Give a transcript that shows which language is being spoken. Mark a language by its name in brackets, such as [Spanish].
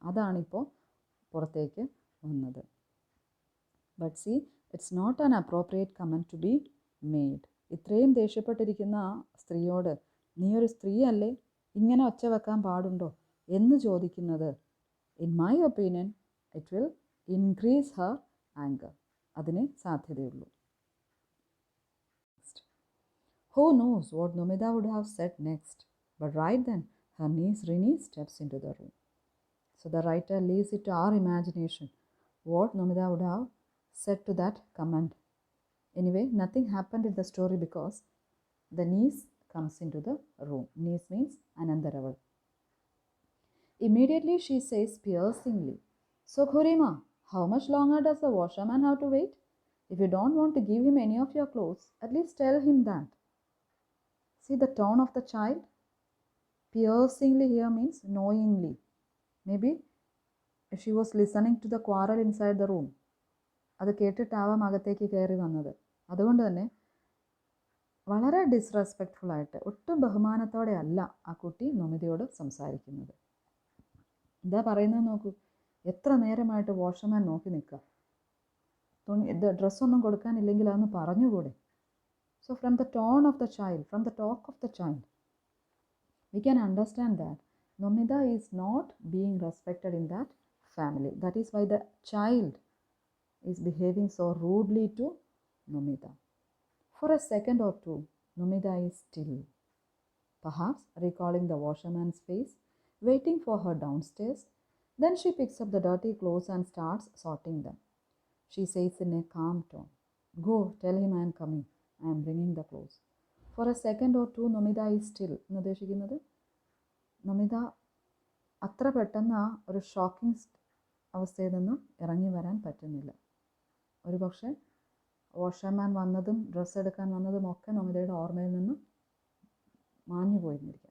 [Malayalam] അതാണിപ്പോൾ പുറത്തേക്ക് വന്നത്. [English] But see, it's not an appropriate comment to be made. [Malayalam] ഇത്രയും ദേഷ്യപ്പെട്ടിരിക്കുന്ന ആ സ്ത്രീയോട് നീ ഒരു സ്ത്രീയല്ലേ, ഇങ്ങനെ ഒച്ച വെക്കാൻ പാടുണ്ടോ എന്ന് ചോദിക്കുന്നത്, [English] In my opinion it will increase her anger. [Malayalam] അതിന് സാധ്യതയുള്ളൂ. [English] Who knows what Nomita would have said next? But right then, her niece Rini steps into the room. So the writer leaves it to our imagination what Nomita would have said to that comment. Anyway, nothing happened in the story because the niece comes into the room. Niece means Anandaraval. Immediately she says piercingly, "So Khurima, how much longer does the washerman have to wait? If you don't want to give him any of your clothes, at least tell him that." See the tone of the child? Piercingly here means knowingly. Maybe she was listening to the quarrel inside the room. [Malayalam] അത് കേട്ടിട്ടാവാം അകത്തേക്ക് കയറി വന്നത്. അതുകൊണ്ട് തന്നെ വളരെ ഡിസ്റെസ്പെക്റ്റ്ഫുള്ളായിട്ട്, ഒട്ടും ബഹുമാനത്തോടെ അല്ല ആ കുട്ടി നൊമിതയോട് സംസാരിക്കുന്നത്. എന്താ പറയുന്നത് നോക്കൂ. എത്ര നേരമായിട്ട് വാഷർമാൻ നോക്കി നിൽക്കുക, ഡ്രസ്സൊന്നും കൊടുക്കാനില്ലെങ്കിൽ അതൊന്ന് പറഞ്ഞുകൂടെ. [English] So from the tone of the child, from the talk of the child, we can understand that Nomita is not being respected in that family. That is why the child is behaving so rudely to Nomita. For a second or two, Nomita is still, perhaps recalling the washerman's face, waiting for her downstairs. Then she picks up the dirty clothes and starts sorting them. She says in a calm tone, "Go, tell him I am coming. I am bringing the clothes." For a second or two, Nomita is still. [Malayalam] എന്ന് ഉദ്ദേശിക്കുന്നത് നൊമിത അത്ര പെട്ടെന്ന് ആ ഒരു shocking അവസ്ഥയിൽ നിന്നും ഇറങ്ങി വരാൻ പറ്റുന്നില്ല. ഒരു പക്ഷേ വാഷർമാൻ വന്നതും ഡ്രസ്സ് എടുക്കാൻ വന്നതും ഒക്കെ നൊമിതയുടെ ഓർമ്മയിൽ നിന്നും മാഞ്ഞു പോയിരുന്നിരിക്കുക.